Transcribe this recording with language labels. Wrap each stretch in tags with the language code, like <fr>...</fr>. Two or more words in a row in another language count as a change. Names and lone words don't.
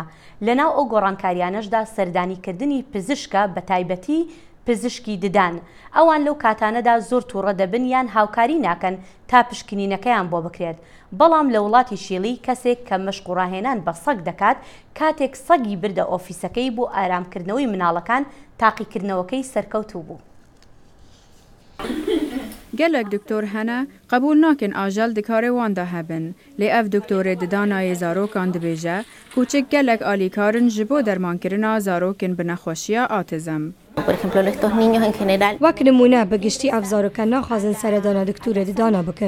<ckb>لەناو ئەو گۆڕانکاریانەشدا سەردانیکردنی پزیشکە بە تایبەتی پزیشکی ددان. ئەوان لەو کاتانەدا زۆر تووڕە دەبن یان هاوکاری ناکەن تا پشکنینەکەیان بۆ بکرێت. بەڵام لە وڵاتی شیلی کەسێک کە مەشق و ڕاهێنان بە سەگ دەکات کاتێک سەگی بردە ئۆفیسەکەی بۆ ئارامکردنەوەی مناڵەکان تاقیکردنەوەکەی سەرکەوتوو بوو.</ckb> <ku>gelek doktor hene qebûl nakin ajal dikarê wan de hebin. Lê ev doktorê di danayê zarokan dibêje kûçik gelek alîkarin ji bo dermankirina zarokên bi nexweşiya atizm. Wek nimûne bi giştî ev zarokan naxwazin seredana doktorê di dana bikin.</ku>